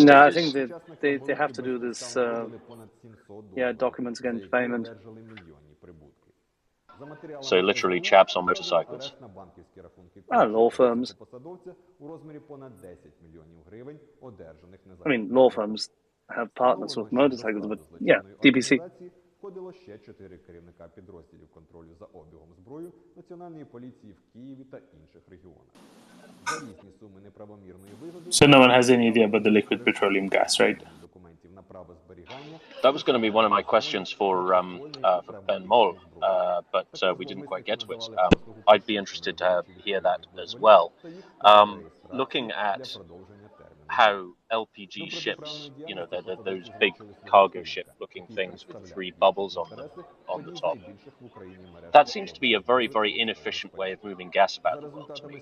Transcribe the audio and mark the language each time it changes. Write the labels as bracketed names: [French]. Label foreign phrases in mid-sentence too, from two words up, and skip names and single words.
[English] No, I think they have to do this. Documents against payment. So literally chaps on motorcycles. Law firms. I mean, law firms have partners with motorcycles, but yeah, DPC. [Ukrainian] Входило ще 4 керівника підрозділів контролю за обігом зброї Національної поліції в Києві та інших регіонах. За різні суми неправомірної вигоди. [English] So no one has any idea about the liquid petroleum gas, right? [Ukrainian] Документів на право зберігання. [English] That was going to be one of my questions for Ben Moll, but we didn't quite get to it. I'd be interested to hear that as well. Looking at how LPG ships, those big cargo ship-looking things with 3 bubbles on the top, that seems to be a very, very inefficient way of moving gas about the world to me.